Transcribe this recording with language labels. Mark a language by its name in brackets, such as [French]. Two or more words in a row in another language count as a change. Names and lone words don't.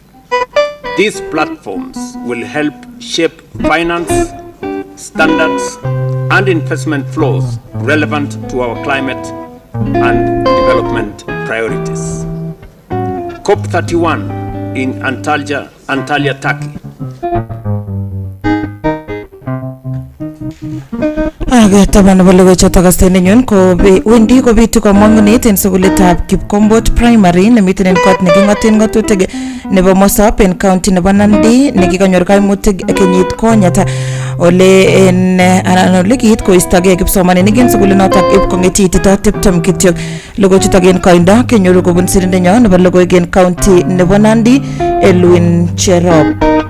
[English] These platforms will help shape finance, standards, and investment flows relevant to our climate and development priorities. COP31 in Antalya, Turkey. [Kalenjin] Taban balogo chotagaste Nenyon ko wendi ko bitu ko mangunit en sugulitab Kipkombot Primary nemiten en kot nekingoten ngatutik nebo Mosop en county nebo Nandi nekikanyor kaimutik kenyit konyata ole en anan ole kiit koistogei kipsomaninik en sugulinotok ip kongetitito 20 kityo logochutok en koindo kenyoru kobun sirindenyo nebo logoiwek en county nebo Nandi Elwin Cherop.